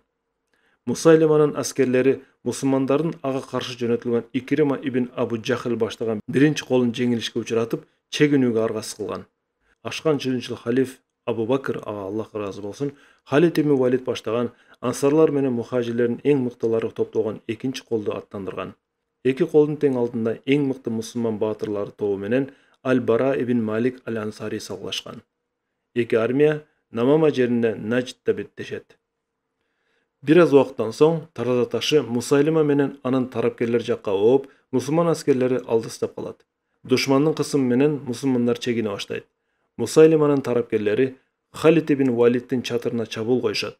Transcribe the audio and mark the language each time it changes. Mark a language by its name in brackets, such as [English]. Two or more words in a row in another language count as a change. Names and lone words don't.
[Kyrgyz] Мусайлиманын аскерлери мусулмандардын ага каршы жөнөтүлгөн Икрима ибн Абу Жахил баштаган биринчи колун жеңилишке учуратып, чегинүүгө аргасыз кылган. Ашкан чынчыл халиф Абу Бакр, ага Аллах ыраазы болсун, Халид ибн Валид баштаган ансарлар менен мухажирлердин эң мыктылары топтолгон экинчи колду аттандырган. Эки колдун тең алдында эң мыкты мусулман баатырлары тобу менен Аль-Бара ибн Малик аль-Ансари салгылашкан. Эки армия Намама жеринде Надждда беттешет. Бир аз убакыттан соң Тараза ташы Мусайлима менен анын тарапкерлери жакка ооп, мусулман аскерлери алдыстап калат. Душмандын кысымы менен мусулмандар чегине баштайт. Мусайлиманын тарапкерлери Халид ибн Валиддин чатырына чабуул коюшат.